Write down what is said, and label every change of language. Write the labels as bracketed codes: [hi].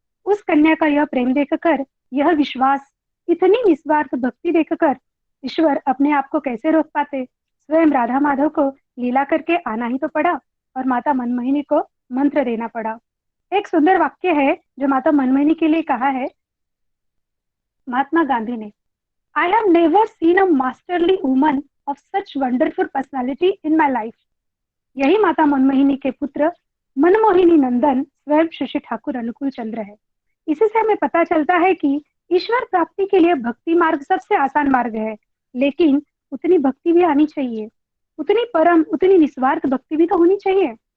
[hi] उस कन्या का यह प्रेम देखकर, यह विश्वास, इतनी निस्वार्थ भक्ति देखकर ईश्वर अपने आप को कैसे रोक पाते? स्वयं राधा माधव को लीला करके आना ही तो पड़ा और माता मनमोहिनी को मंत्र देना पड़ा। एक सुंदर वाक्य है जो माता मनमोहिनी के लिए कहा है महात्मा गांधी ने, [en] I have never seen a masterly woman of such wonderful personality in my life. [hi] यही माता मनमोहिनी के पुत्र मनमोहिनी नंदन स्वयं श्री श्री ठाकुर अनुकूल चंद्र है। इसी से हमें पता चलता है कि ईश्वर प्राप्ति के लिए भक्ति मार्ग सबसे आसान मार्ग है, लेकिन उतनी भक्ति भी आनी चाहिए, उतनी परम, उतनी निस्वार्थ भक्ति भी तो होनी चाहिए।